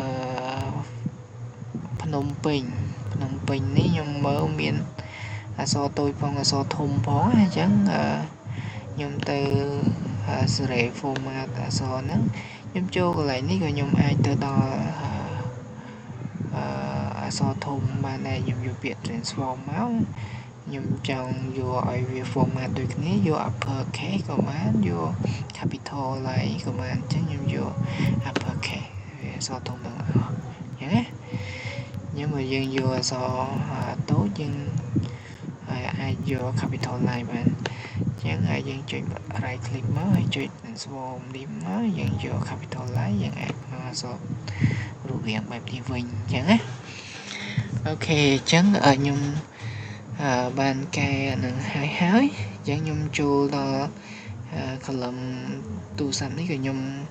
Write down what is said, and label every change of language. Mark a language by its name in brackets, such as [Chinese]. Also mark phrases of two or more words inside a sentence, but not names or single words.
[Khmer] ភ្នំពេញនេះខ្ញុំមើលមានអក្សរតូចផងអក្សរធំផងអញ្ចឹងខ្ញុំទៅ [English] Array format [Khmer] អក្សរហ្នឹងខ្ញុំចូលកន្លែងនេះក៏ខ្ញុំអាចទៅដល់ អក្សរធំបានដែរខ្ញុំយកពាក្យ transform មកខ្ញុំចង់យកឲ្យវា format ដូចគ្នាយក [English] upper case [Khmer] ក៏បានយក capital ឡើងក៏បានអញ្ចឹងខ្ញុំយក [English] upper case [Khmer] វាអក្សរធំទាំងអស់អញ្ចឹងណា [Vietnamese] nhưng mà [Khmer] យើង យកអក្សរតូចយើងអាចយក capital ឡើងបានអញ្ចឹងហើយយើងចុច [English] right click [Khmer] មកហើយចុច transform នេះមកយើងយក capital ឡើងយើងអាចមកអក្សររូបរាងបែបនេះវិញអញ្ចឹងណាអូខេអញ្ចឹងខ្ញុំបានកែនឹងហើយអញ្ចឹងខ្ញុំចូលដល់ column ទូរស័ព្ទនេះក៏ខ្ញុំ